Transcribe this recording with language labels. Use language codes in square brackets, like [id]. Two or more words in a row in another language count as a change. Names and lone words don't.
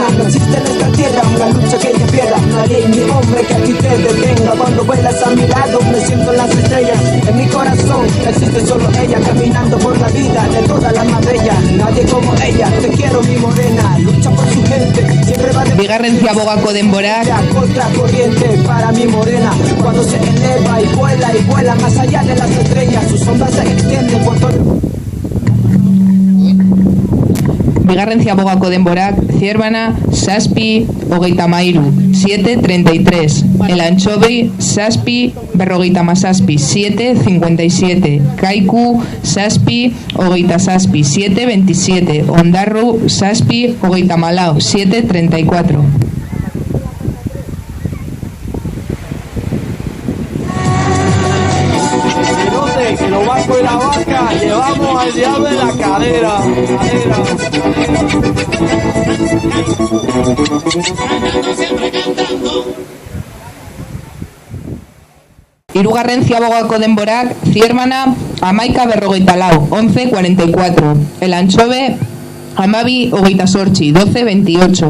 [es] No existe en esta tierra una lucha que ella pierda, no hay ni hombre que aquí te detenga. Cuando vuelas a mi lado me siento en las estrellas, en mi corazón existe solo ella, caminando por la vida de toda la más bella. Nadie como ella, te quiero mi morena, lucha por su gente, siempre va de [eu] Bigarren ziabogako denborak, [es] contra corriente. Para mi morena, cuando se eleva y vuela más allá de las estrellas, su sombra se extiende por todo. [eu] Bigarren ziabogako denborak, Zierbana, zazpi, hogeita amairu, 7,33. El Anchovi, zazpi, berrogeita mazazpi, 7,57. Kaiku, zazpi, hogeita zazpi, 7,27. Ondarru, zazpi, hogeita malau, 7,34. [es] Que lo banco y la vaca llevamos al diablo en la cadera. [eu] Hirugarren ziabogako denborak, Zierbana, amaika, berrogeita lau, 11,44. El Anchove, amabi, hogeita sortzi, 12,28.